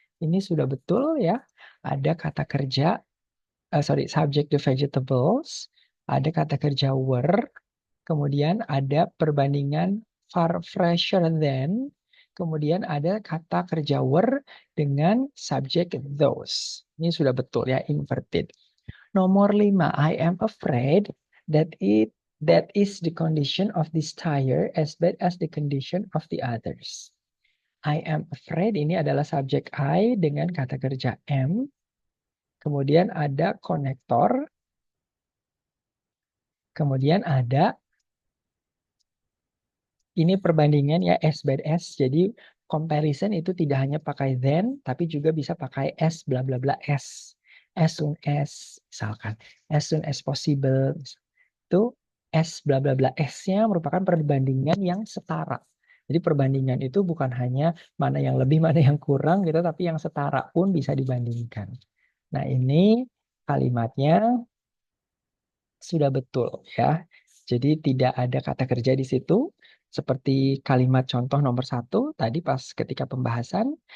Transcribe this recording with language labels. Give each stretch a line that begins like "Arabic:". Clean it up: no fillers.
Indonesian: Ini sudah betul ya. Ada kata kerja, subject
English: the vegetables,
Indonesian: ada kata kerja were, kemudian ada perbandingan
English: far fresher than,
Indonesian: kemudian ada kata kerja were dengan subject those. Ini sudah betul ya, inverted.
English: Nomor 5, I am afraid that is the condition of this tire as bad as the condition of the others. I am afraid
Indonesian: ini adalah subjek I dengan kata kerja am. Kemudian ada konektor. Kemudian ada ini perbandingan ya
English: as bad as.
Indonesian: Jadi comparison itu tidak hanya pakai then tapi juga bisa pakai
English: as bla bla bla as. As soon as
Indonesian: misalkan
English: as soon as possible.
Indonesian: Itu S bla bla bla S-nya merupakan perbandingan yang setara. Jadi perbandingan itu bukan hanya mana yang lebih, mana yang kurang gitu, tapi yang setara pun bisa dibandingkan. Nah, ini kalimatnya sudah betul ya. Jadi tidak ada kata kerja di situ. Seperti kalimat contoh nomor 1 tadi pas ketika pembahasan.